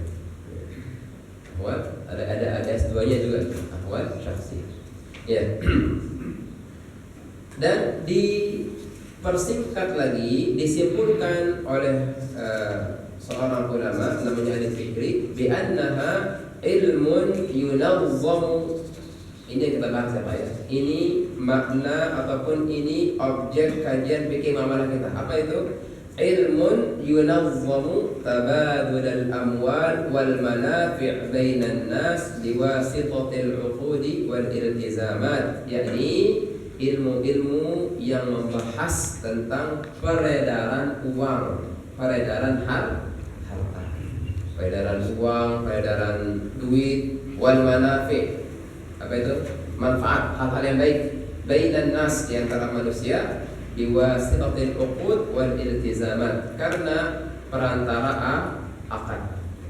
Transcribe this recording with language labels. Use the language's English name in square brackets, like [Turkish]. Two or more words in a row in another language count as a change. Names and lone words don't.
[Indonesian] Ahwal ada S2-nya juga, [Arabic] أحوال شخصية. [Indonesian] Ya. Dan dipersingkat lagi, disimpulkan oleh seorang ulama namanya Al-Fikri [Arabic] بأنها علم ينظم. [Indonesian] Ini yang kita bahas ya Pak ya. Ini makna ataupun ini objek kajian fikih muamalah kita. Apa itu? [Arabic] علم ينظم تبادل الأموال والمنافع بين الناس بواسطة العقود والالتزامات. [Indonesian] Yakni ilmu-ilmu yang membahas tentang peredaran uang, peredaran harta, peredaran uang, peredaran duit, [Arabic] والمنافع'. [Indonesian] Apa itu? Manfaat, hal-hal yang baik [Arabic] بين الناس, [Indonesian] di antara manusia, [Arabic] بواسطة العقود والالتزامات, [Indonesian] karena perantara akad.